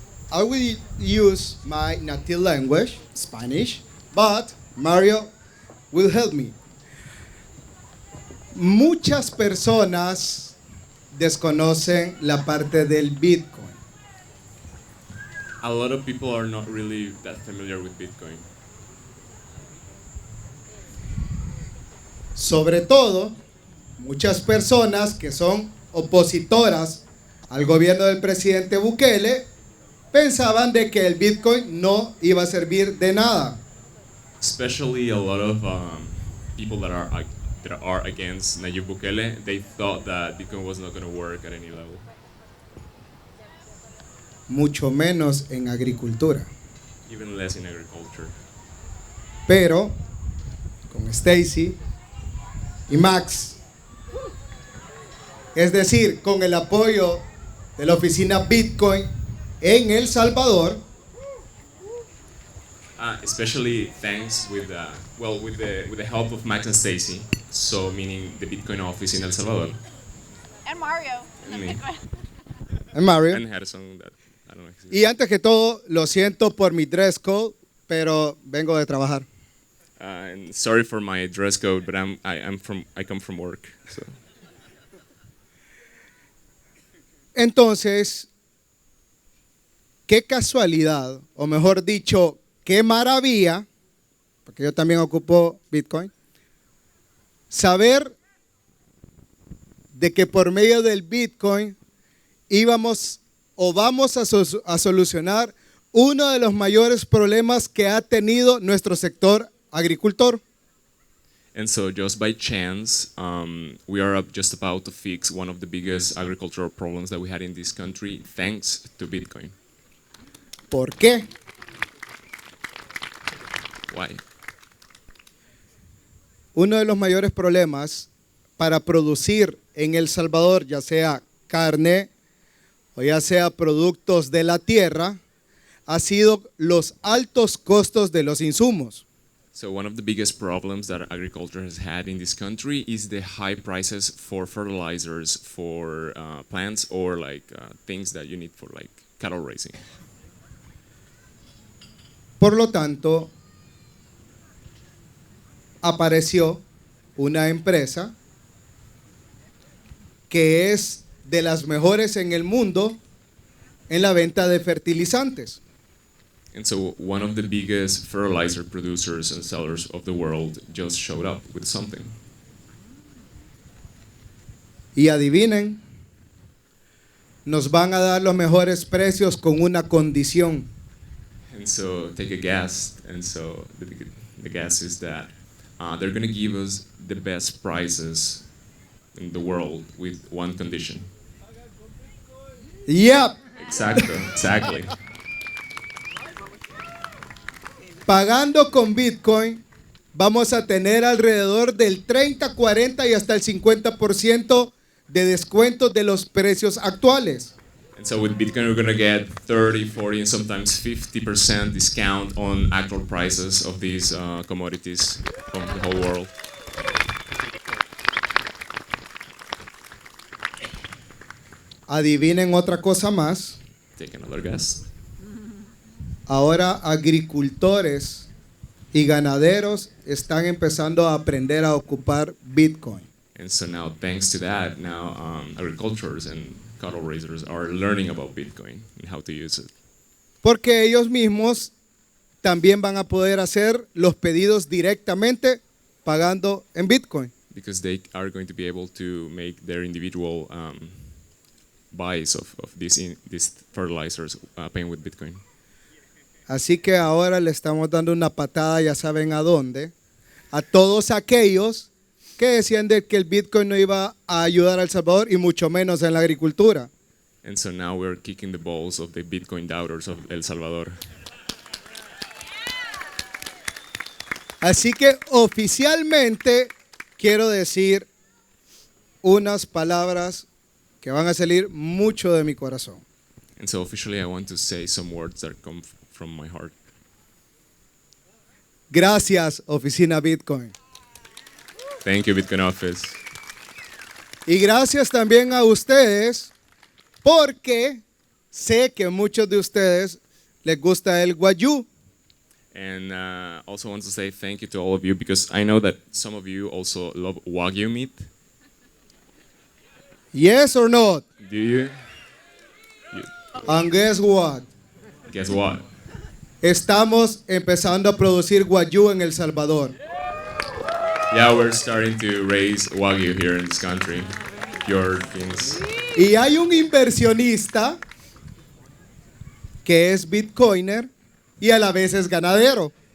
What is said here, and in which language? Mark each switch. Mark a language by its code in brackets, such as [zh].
[en] I will use my native language, Spanish, but Mario will help me. [es] Muchas personas desconocen la parte del Bitcoin. [en] A lot of people are not really that familiar with Bitcoin. [es] Sobre todo, muchas personas que son opositoras al gobierno del presidente Bukele pensaban de que el Bitcoin no iba a servir de nada. [en] Especially a lot of people that are against Nayib Bukele, they thought that Bitcoin was not going to work at any level. [es] Mucho menos en agricultura. [en] Even less in agriculture. [es] Pero con Stacy y Max, es decir, con el apoyo de la oficina Bitcoin en El Salvador, [en] Especially thanks with the help of Max and Stacy, so meaning the Bitcoin office in El Salvador. And Mario. Me. And Mario. And had a song that I don't know. [es] Y antes que todo, lo siento por mi dress code, pero vengo de trabajar. [en] And sorry for my dress code, but I come from work. So. [es] Entonces, qué casualidad, o mejor dicho, qué maravilla, porque yo también ocupo Bitcoin, saber de que por medio del Bitcoin íbamos o vamos a solucionar uno de los mayores problemas que ha tenido nuestro sector agricultor. [en] And so, just by chance, we are just about to fix one of the biggest agricultural problems that we had in this country, thanks to Bitcoin. [es] ¿Por qué? [en] Why? [es] Uno de los mayores problemas para producir en El Salvador, ya sea carne o ya sea productos de la tierra, ha sido los altos costos de los insumos. [en] So one of the biggest problems that agriculture has had in this country is the high prices for fertilizers, for plants, or things that you need for cattle raising. [es] Por lo tanto, apareció una empresa que es de las mejores en el mundo en la venta de fertilizantes. [en] And so one of the biggest fertilizer producers and sellers of the world just showed up with something. [es] Y adivinen, nos van a dar los mejores precios con una condición. [en] And so take a guess. And so the guess is that they're going to give us the best prices in the world with one condition. Yep. Exactly. [es] Pagando con Bitcoin, vamos a tener alrededor del 30, 40 y hasta el 50% de descuento de los precios actuales. [en] And so with Bitcoin, we're going to get 30, 40, and sometimes 50% discount on actual prices of these commodities from the whole world. [es] Adivinen otra cosa más. [en] Take another guess. [es] Ahora agricultores y ganaderos están empezando a aprender a ocupar Bitcoin. [en] And so now, thanks to that, agricultures and cattle raisers are learning about Bitcoin and how to use it. [es] Porque ellos mismos también van a poder hacer los pedidos directamente pagando en Bitcoin. [en] Because they are going to be able to make their individual buys of these fertilizers paying with Bitcoin. [es] Así que ahora le estamos dando una patada, ya saben a dónde, a todos aquellos que decían de que el Bitcoin no iba a ayudar a El Salvador y mucho menos en la agricultura. [en] And so now we're kicking the balls of the Bitcoin doubters of El Salvador. [es] Así que oficialmente quiero decir unas palabras que van a salir mucho de mi corazón. [en] And so officially I want to say some words that come from my heart. [es] Gracias, Oficina Bitcoin. [en] Thank you, Bitcoin Office. [es] Y gracias también a ustedes, porque sé que a muchos de ustedes les gusta el guayú. [en] And also want to say thank you to all of you because I know that some of you also love Wagyu meat. Yes or not? Do you? And guess what? Guess what? [es] Estamos empezando a producir guayú en El Salvador. [en] Yeah, we're starting to raise Wagyu here in this country. Your things. [es] Y hay un inversionista que es bitcoiner y a la vez es ganadero.